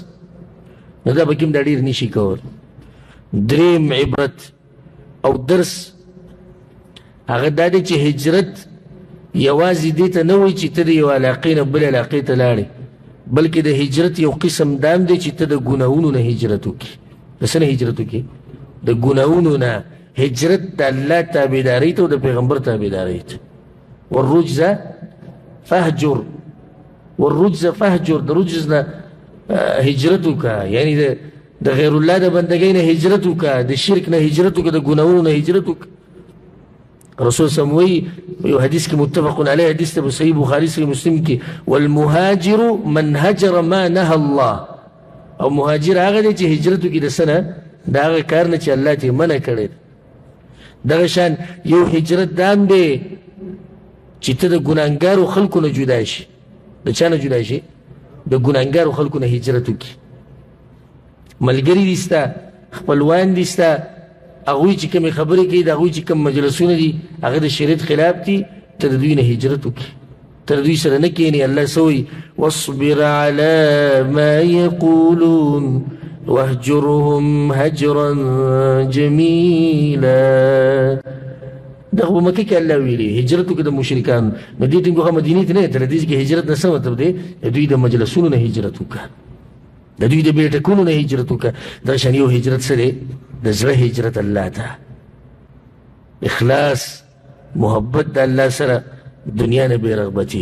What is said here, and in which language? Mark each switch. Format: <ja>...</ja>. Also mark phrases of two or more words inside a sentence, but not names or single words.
<ps>نو دا به کې هم دا ډېر نشي کول. دریم عبرت او درس هغه دا دی چې هجرت یوازې دې ته نه وایي چې ته د یو علاقې نه بلې علاقې ته لاړې، بلکې د هجرت یو قسم دام دی چې ته د ګناهونو نه هجرت وکړي. د څه نه هجرت وکړي؟ د ګناهونو نه. هجرت د الله تابعدارۍ ته او د پیغمبر تابعدارۍ ته.</ps> <ar>والرجز فهجر، والرجز فهجر،</ar> <ps>د رجز نه هجرت وکړه، یعنی د غیر الله د بندګۍ نه هجرت وکړه، د شرک نه هجرت وکړه، د ګناهونو نه هجرت وکړه. رسول</ps> <ar>صلی الله علیه وسلم</ar> <ps>وایي یو حدیث کې</ps> <ar>متفق علیه،</ar> <ps>حدیث ته په صحیح بخاري صحیح مسلم کې،</ps> <ar>والمهاجر من هجر ما نهى الله،</ar> <ps>او مهاجر هغه دی چې هجرت وکړي د څه نه؟ د هغه کار نه چې الله ترې منع کړی. دغه شان یو هجرت دام دی چې ته د ګناهګارو خلکو نه جدا شي. د چا نه جدا شي؟ د ګناهګارو خلکو نه هجرت وکړي. ملګري دي ستا، خپلوان دي ستا، هغوی چې کومې خبرې کوي، د هغوی چې کوم مجلسونه دي هغه د شریعت خلاف دي، ته د دوی نه هجرت وکړي، ته د دوی سره نه کښېنې. الله څه وایي؟</ps> <ar>واصبر علی ما یقولون واهجرهم هجرا جمیلا.</ar> <ps>دغه په مکه کې الله ویلي هجرت وکړه د مشرکانو. نو دې ټینګو هغه مدینې ته نه تر دې کې هجرت نه څه مطلب دی؟ د دوی د مجلسونو نه هجرت وکړه، د دوی د بیټکونو نه هجرت وکړه. دا شان یو هجرت څه دی؟ د زړه هجرت الله ته، اخلاص، محبت د الله سره، دنیا نه بې رغبتي.</ps>